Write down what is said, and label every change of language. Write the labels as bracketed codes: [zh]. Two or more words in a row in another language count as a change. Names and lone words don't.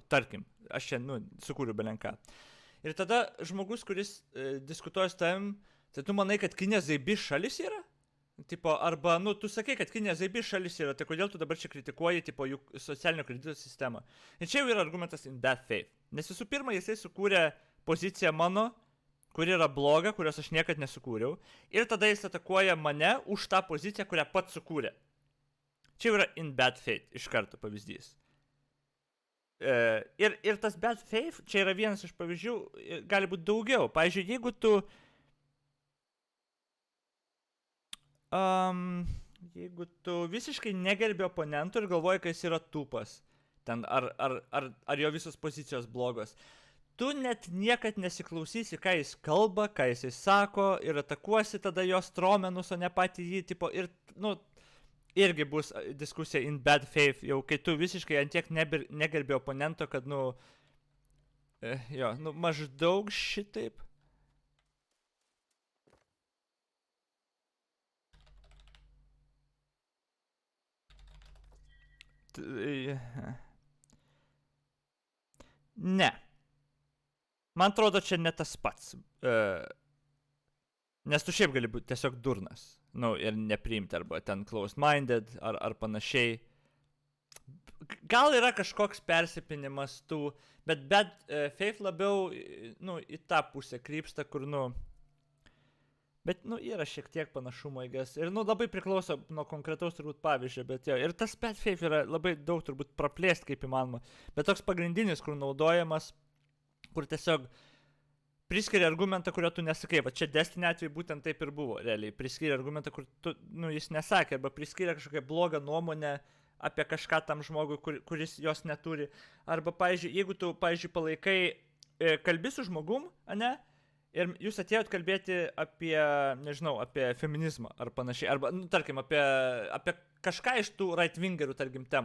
[lt] Tarkim, aš čia, sukūriu belenką. Ir tada žmogus, kuris diskutuoja su tavim, tai tu manai, kad Kinija zaibi šalis yra? Tipo, arba, tu sakai, kad Kinija zaibi šalis yra, tai kodėl tu dabar čia kritikuoji, jų socialinio kredito sistemą. Ir čia jau yra argumentas [en] in bad faith. [lt] Nes visų pirma, jisai sukūrė poziciją mano, kuri yra bloga, kurios aš niekad nesukūriau. Ir tada jis atakuoja mane už tą poziciją, kurią pats sukūrė. Čia yra [en] in bad faith, [lt] iš karto pavyzdys. Ir tas [en] bad faith, [lt] čia yra vienas iš pavyzdžių, gali būti daugiau. Pavyzdžiui, jeigu tu visiškai negerbi oponentų ir galvoji, kad jis yra tūpas, ten, ar jo visos pozicijos blogos, tu net niekad nesiklausysi, ką jis kalba, ką jis sako, ir atakuosi tada jo stromenus, o ne patį jį, tipo, ir, irgi bus diskusija [en] in bad faith, [lt] jau kai tu visiškai ant tiek negerbi oponento, kad, maždaug šitaip. Ne. Man atrodo, čia ne tas pats. Nes tu šiaip gali būti tiesiog durnas. Ir nepriimti, arba ten [en] closed-minded, [lt] ar panašiai. Gal yra kažkoks persipinimas tų, bet [en] bad faith [lt] labiau, į tą pusę krypsta, kur, bet, yra šiek tiek panašumo, ir, labai priklauso nuo konkretaus turbūt pavyzdžio, bet jo, ir tas [en] bad faith [lt] yra labai daug turbūt praplėst kaip įmanoma, bet toks pagrindinis, kur naudojamas, kur tiesiog priskiria argumentą, kurio tu nesakai, va čia Destiny atveju būtent taip ir buvo, realiai, priskiria argumentą, kur tu, jis nesakė, arba priskiria kažkokią blogą nuomonę apie kažką tam žmogui, kuris jos neturi, arba, pavyzdžiui, jeigu tu, palaikai, kalbi su žmogum, ane, ir jūs atėjot kalbėti apie, nežinau, apie feminizmą ar panašiai, arba, tarkim, apie kažką iš tų right-wingerių, tarkim, temų.